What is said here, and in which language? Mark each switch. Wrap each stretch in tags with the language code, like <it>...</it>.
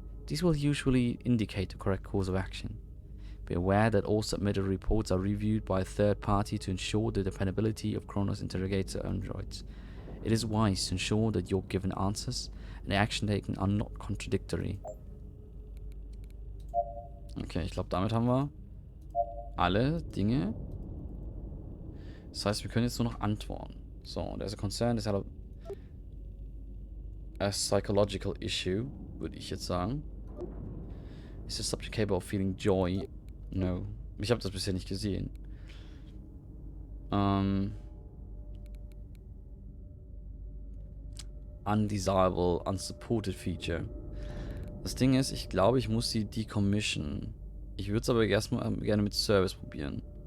<en>These will usually indicate the correct course of action. Be aware that all submitted reports are reviewed by a third party to ensure the dependability of Kronos interrogator androids. It is wise to ensure that your given answers and the action taken are not contradictory.</en> <de>Okay, ich glaube, damit haben wir alle Dinge. Das heißt, wir können jetzt nur noch antworten.</de> <en>So, there's a concern, there's a psychological issue,</en> <de>würde ich jetzt sagen.</de> <en>Is the subject capable of feeling joy? No.</en> <de>Ich habe das bisher nicht gesehen.</de> <en>Undesirable, unsupported feature.</en> <de>Das Ding ist, ich glaube, ich muss sie decommission. Ich würde es aber erstmal gerne mit Service probieren.</de>